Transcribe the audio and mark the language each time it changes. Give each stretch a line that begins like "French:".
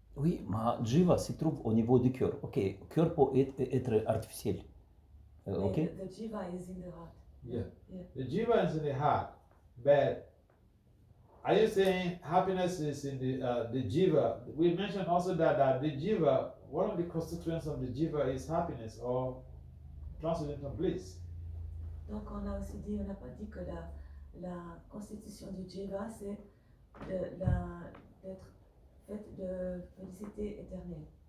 French: Oui, mais Jiva se trouve au niveau du cœur. Ok, cœur peut être artificiel. Ok.
English: The jiva is in the heart. Yeah. The jiva is in the heart, but are you saying happiness is in the jiva? We mentioned also that the jiva, one of the constituents of the jiva is happiness or transcendental bliss.
French: Donc on n'a pas dit que la constitution du jiva c'est d'être faite de félicité éternelle.